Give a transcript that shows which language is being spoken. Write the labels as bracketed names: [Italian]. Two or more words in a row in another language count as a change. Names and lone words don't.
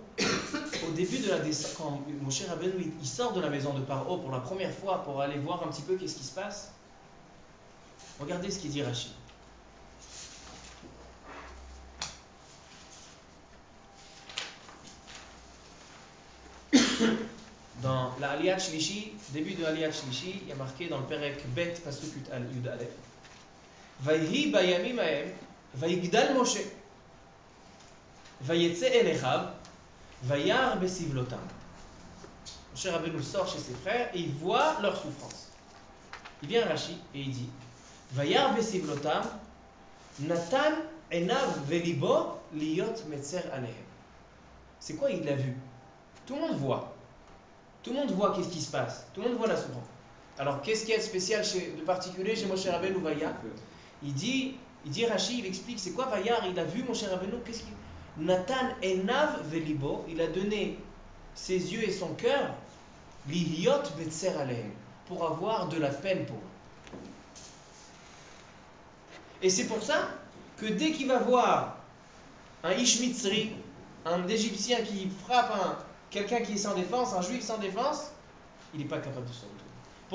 [French] Au début de la descente, quand Moshe Rabbeinu il sort de la maison de Paro pour la première fois pour aller voir un petit peu qu'est-ce qui se passe. Regardez ce qu'il dit Rashi. Dans la Aliyat Shlishi, début de Aliyat Shlishi, il y a marqué dans le Perek Bet Pasuk Yud Aleph, [Hebrew] ויהי בימים ההם ויגדל משה ויצא אל אחיו וירא בסבלתם. [French] Moshe Rabbeinu sort chez ses frères et il voit leur souffrance. Il vient à Rashi et il dit, [Hebrew] וירא בסבלתם נתן עיניו ולבו להיות מיצר עליהם. [French] C'est quoi il l'a vu? Tout le monde voit. Tout le monde voit qu'est-ce qui se passe. Tout le monde voit la souffrance. Alors, qu'est-ce qu'il y a de spécial, de particulier chez Moshe Rabbeinu Vayar? Il dit Rashi, il explique, c'est quoi Vayar? Il a vu Moshe Rabbeinu, qu'est-ce qu'il... [Hebrew] נתן עיניו ולבו, [French] il a donné ses yeux et son cœur, [Hebrew] להיות בצער עליהם, [French] pour avoir de la peine pour eux. Et c'est pour ça que dès qu'il va voir un Ishmitzri, un Égyptien qui frappe quelqu'un qui est sans défense, un juif sans défense, il n'est pas capable de se retourner. Pourquoi?